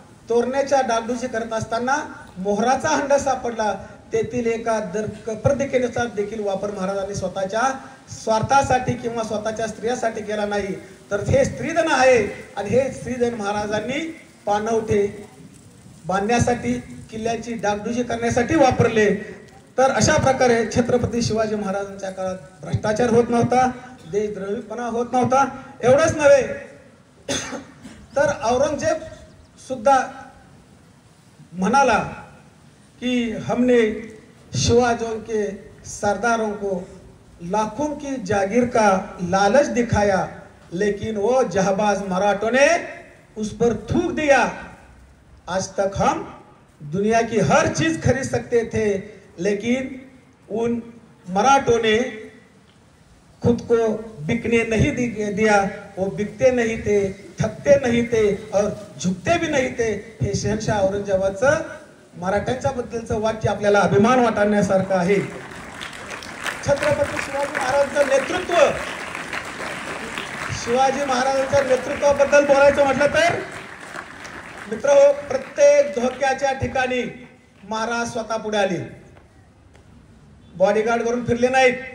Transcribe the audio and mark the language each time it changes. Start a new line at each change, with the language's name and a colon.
Marathi: तोरण्याच्या डागडुजी करत असताना मोहराचा हंडा सापडला, तेथील एका प्रदिकेचा देखील वापर महाराजांनी स्वतःच्या स्वार्थासाठी किंवा स्वतःच्या स्त्रियासाठी केला नाही, तर हे स्त्रीधन आहे आणि हे स्त्रीधन महाराजांनी पाणवठे बांधण्यासाठी, किल्ल्याची डागडुजी करण्यासाठी वापरले. तर अशा प्रकारे छत्रपती शिवाजी महाराजांच्या काळात भ्रष्टाचार होत नव्हता, देशद्रोहीपणा होत नव्हता. एवढंच नव्हे तर औरंगजेब सुद्धा म्हणाला कि
Hindi: हमने शिवाजियों के सरदारों को लाखों की जागीर का लालच दिखाया, लेकिन वो जहाबाज मराठों ने उस पर थूक दिया. आज तक हम दुनिया की हर चीज खरीद सकते थे, लेकिन उन मराठों ने खुद को बिकने नहीं दिया. वो बिकते नहीं थे, थकते नहीं थे और झुकते भी नहीं थे.
Marathi: हे शहनशाह औरंगजेबाचं मराठ्यांच्या बद्दलचं वाक्य आपल्याला अभिमान वाटण्यासारखं आहे. छत्रपती शिवाजी महाराजांचं नेतृत्व, शिवाजी महाराजांच्या नेतृत्वाबद्दल बोलायचं म्हटलं तर मित्रहो, प्रत्येक धोक्याच्या ठिकाणी महाराज स्वतः पुढे आले, बॉडीगार्ड करून फिरले नाहीत.